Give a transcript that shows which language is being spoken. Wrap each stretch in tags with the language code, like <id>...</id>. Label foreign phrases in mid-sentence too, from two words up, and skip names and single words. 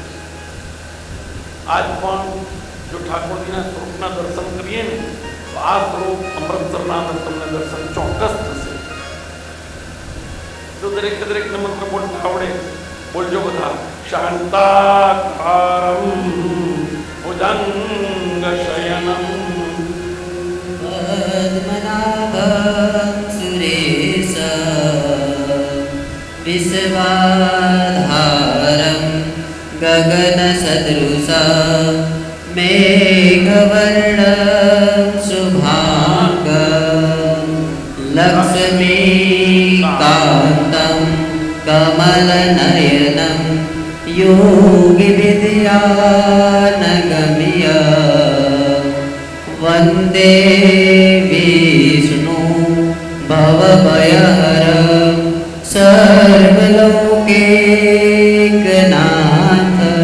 <gu>આજ પણ જો ઠાકોરજીના સ્વરૂપના દર્શન કરીએ ને તો આ સ્વરૂપ અમૃતસરના અંદર તમને દર્શન ચોક્કસ થશે. જો દરેકને મંત્ર બોલતા આવડે, બોલજો બધા.</gu> <sa>શાંતાકારમ भुजंग शयनम पद्मनाभं सुरेश विश्वाधारं गगनसदृशं मेघवर्णं शुभांगं लक्ष्मीकान्तं कमलनयनं योगिविद्यानगम्य वन्दे विष्णु भवभयहरं सर्वलोकैकनाथ।</sa>